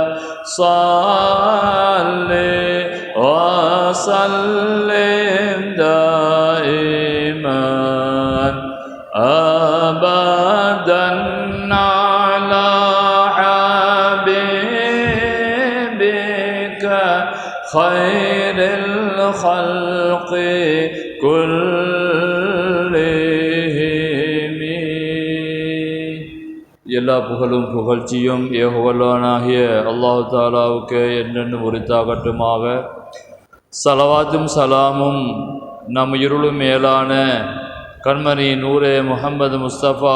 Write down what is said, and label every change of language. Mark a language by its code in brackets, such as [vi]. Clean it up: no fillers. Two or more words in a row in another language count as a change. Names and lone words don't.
[ar] صل وسلم دائما أبدا على حبيبك خير الخلق كلهم. [ta] எல்லா புகழும் புகழ்ச்சியும் ஏகவல்லானாகிய அல்லாஹ் தாலாவுக்கு என்னென்னும் உரித்தாகட்டுமாக. சலவாத்தும் சலாமும் நம் இருளும் மேலான கண்மணி நூரே முஹம்மது முஸ்தபா